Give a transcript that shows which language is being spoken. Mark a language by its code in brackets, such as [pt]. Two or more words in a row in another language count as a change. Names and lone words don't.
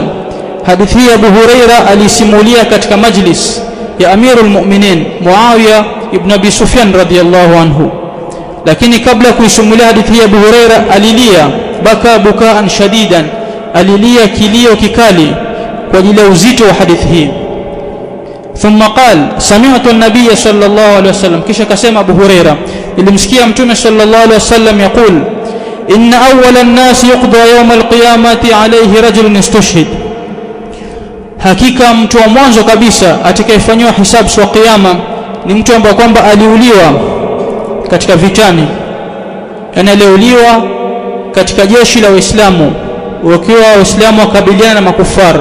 [sw] Hadithi hii Abu Huraira alisimulia katika majlis ya Amirul Mu'minin Muawiya ibn Abi Sufyan [ar] رضي الله عنه, [sw] lakini kabla kuisimulia hadithi hii Abu Huraira alilia [ar] بكى بكاء شديدا, [sw] alilia kilio kikali kwa ajili ya uzito wa hadithi hii. [ar] ثم قال سمعت النبي صلى الله عليه وسلم, [sw] kisha kasema Abu Huraira, nilimsikia Mtume [ar] صلى الله عليه وسلم يقول إن أول الناس يقضى يوم القيامة عليه رجل استشهد, [sw] hakika mtu wa mwanzo kabisa atakayefanywa hisabu siku ya kiyama ni mtu ambaye kwamba aliuliwa katika vitani, yani aliuliwa katika jeshi la Waislamu wakiwa Waislamu wakabiliana na makufara.